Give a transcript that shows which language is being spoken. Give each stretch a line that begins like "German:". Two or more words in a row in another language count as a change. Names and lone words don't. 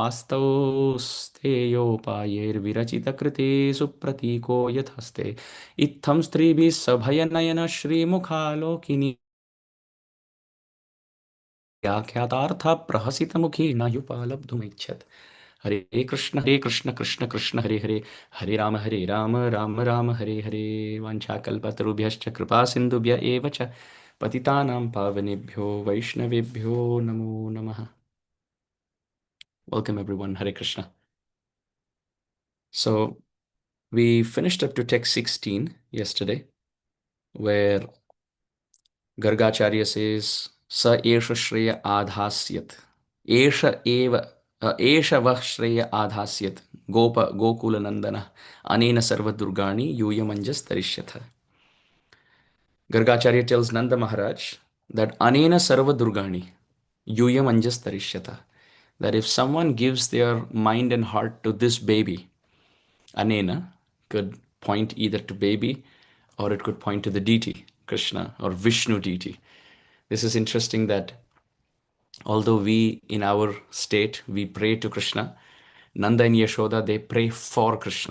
Sanskrit: वास्तवस्तेयोपायैर्विरचितकृते सुप्रतीको यथास्ते इत्थं स्त्रीभिः सभयनयन श्रीमुखालोकिनी व्याख्यातार्थ प्रहसितमुखी न युपालब्धुमिच्छत् हरे कृष्ण कृष्ण कृष्ण हरे हरे हरे राम राम राम हरे हरे वाञ्छाकल्पतरुभ्यश्च कृपा सिन्धुभ्य एव च पतितानां पावनेभ्यो वैष्णवेभ्यो नमो नमः.
English: Welcome everyone. Hare Krishna. So we finished up to text 16 yesterday, where Gargācārya says,
Sanskrit: स एष श्रेय आधास्यत्. एष एव, एष वः श्रेय आधास्यत्. गोप गोकुल नन्दन. अनेन सर्व दुर्गाणि यूयमञ्जस् तरिष्यथ.
English: Gargācārya tells Nanda Maharaj that
Sanskrit: अनेन सर्व दुर्गाणि यूयमञ्जस् तरिष्यथ.
English: That if someone gives their mind and heart to this baby, Anena could point either to baby or it could point to the deity, Krishna or Vishnu deity. This is interesting that although we in our state we pray to Krishna, Nanda and Yashoda they pray for Krishna.